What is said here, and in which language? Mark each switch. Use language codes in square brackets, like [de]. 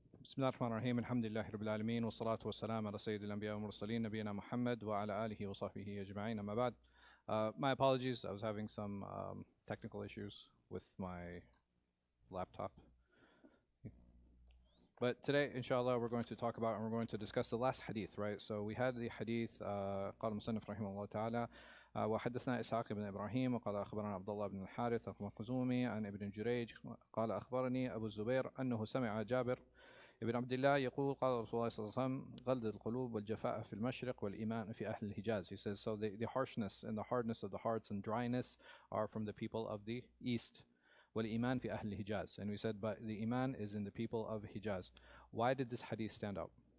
[ar] بسم الله الرحمن الرحيم الحمد لله رب العالمين والصلاة والسلام على سيد الأنبياء والمرسلين نبينا محمد وعلى آله وصحبه أجمعين أما بعد. [en] My apologies, I was having some technical issues with my laptop. But today, inshallah, we're going to talk about and we're going to discuss the last hadith, right? So we had the hadith, [ar] قال المصنف رحمه الله تعالى وحدثنا إسحاق بن إبراهيم وقال أخبرنا عبد الله بن الحارث المخزومي عن ابن جريج قال أخبرني أبو الزبير أنه سمع جابر ابن عبد الله يقول قال رسول الله صلى الله عليه وسلم غلظ القلوب والجفاء في المشرق والإيمان في أهل الحجاز. [en] He says, so the harshness and the hardness of the hearts and dryness are from the people of the east. [ar] والإيمان في أهل الحجاز. [en] And we said, but the iman is in the people of Hijaz. Why did this hadith stand out?